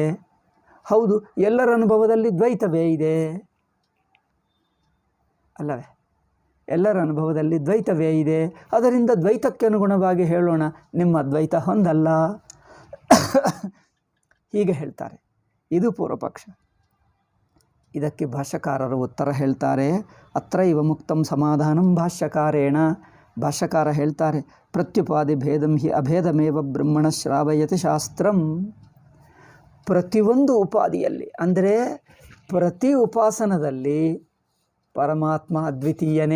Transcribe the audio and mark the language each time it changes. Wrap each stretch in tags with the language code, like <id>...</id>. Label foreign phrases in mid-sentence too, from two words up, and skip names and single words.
<kn>ಹೌದು, ಎಲ್ಲರ ಅನುಭವದಲ್ಲಿ ದ್ವೈತವೇ ಇದೆ ಅಲ್ಲವೇ? ಎಲ್ಲರ ಅನುಭವದಲ್ಲಿ ದ್ವೈತವೇ ಇದೆ. ಅದರಿಂದ ದ್ವೈತಕ್ಕೆ ಅನುಗುಣವಾಗಿ ಹೇಳೋಣ, ನಿಮ್ಮ ದ್ವೈತ ಹೊಂದಲ್ಲ ಹೀಗೆ ಹೇಳ್ತಾರೆ. ಇದು ಪೂರ್ವಪಕ್ಷ. ಇದಕ್ಕೆ ಭಾಷ್ಯಕಾರರು ಉತ್ತರ ಹೇಳ್ತಾರೆ.</kn> <sa>ಅತ್ರ ಇವ ಮುಕ್ತಂ ಸಮಾಧಾನಂ ಭಾಷ್ಯಕಾರೇಣ.</sa> <kn>ಭಾಷ್ಯಕಾರ ಹೇಳ್ತಾರೆ,</kn> <sa>ಪ್ರತ್ಯುಪಾದಿ ಭೇದಂ ಹಿ ಅಭೇದಮೇವ ಬ್ರಹ್ಮಣ ಶ್ರಾವಯತಿ ಶಾಸ್ತ್ರಂ.</sa> <kn>ಪ್ರತಿಯೊಂದು ಉಪಾದಿಯಲ್ಲಿ ಅಂದರೆ ಪ್ರತಿ ಉಪಾಸನದಲ್ಲಿ ಪರಮಾತ್ಮ ಅದ್ವಿತೀಯನೇ.</kn>